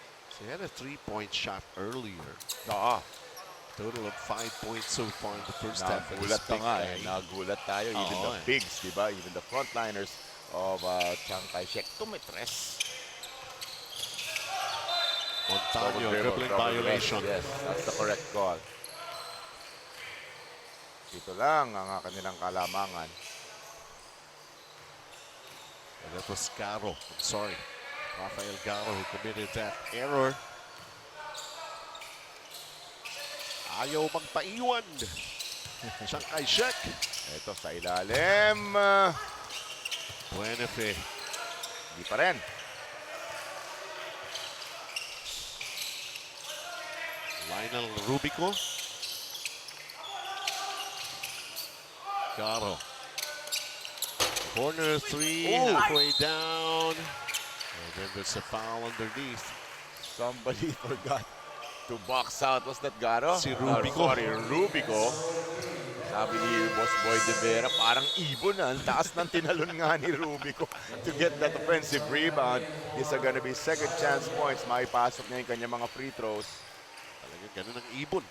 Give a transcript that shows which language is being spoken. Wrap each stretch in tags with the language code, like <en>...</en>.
<en>So he had a 3-point shot earlier. Total of 5 points so far in the first half.</en> <tl>Nagulat na nga eh. Nagulat tayo.</tl> <en>Even the bigs,</en> <tl>di ba?</tl> <en>Even the frontliners of Chiang Kai-shek.</en> <tl>Tumitres.</tl> <en>Montaño, dribbling violation. Yes, that's the correct call.</en> <tl>Ito lang ang kanilang kalamangan.</tl> <en>And that was Garo. I'm sorry. Rafael Garo who committed that error.</en> <tl>Ayaw magpaiwan. Chiang Kai-shek. Ito sa ilalim. Buenafe. Hindi pa rin. Lionel Rubico. Garo.</tl> <en>Corner three, halfway down. And then there's a foul underneath. Somebody forgot to box out. Was that Garo?</en> <tl>Si Rubico.</tl> <en>Sorry,</en> <tl>Rubico. Sabi ni Boss Boy De Vera, parang ibon na. Ang taas ng tinalon nga ni Rubico</tl> <en>to get that offensive rebound. These are gonna be second chance points.</en> <tl>Maipasok niya yung kanyang mga free throws. Talagang ganun ang ibon.</tl>